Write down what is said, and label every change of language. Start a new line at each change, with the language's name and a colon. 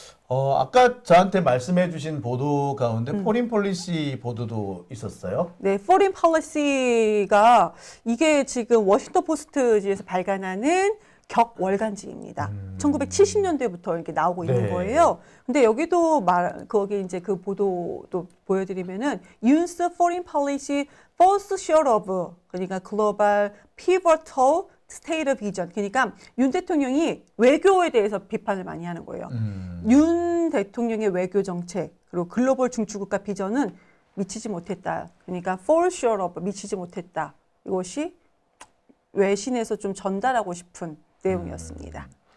Korean: 아까 저한테 말씀해주신 보도 가운데 포린 폴리시 보도도 있었어요? 네, 포린 폴리시가 이게 지금 워싱턴 포스트지에서 발간하는 격월간지입니다. 1970년대부터 이렇게 나오고 있는 거예요. 근데 여기도 거기 이제 그 보도도 보여드리면은
English: Yoon's foreign policy falls short of
Korean: 그러니까
English: global pivotal state vision.
Korean: 그러니까 윤 대통령이 외교에 대해서 비판을 많이 하는 거예요. 윤 대통령의 외교 정책 그리고 글로벌 중추국가 비전은 미치지 못했다. 그러니까
English: fall short of
Korean: 미치지 못했다. 이것이 외신에서 좀 전달하고 싶은 내용이었습니다.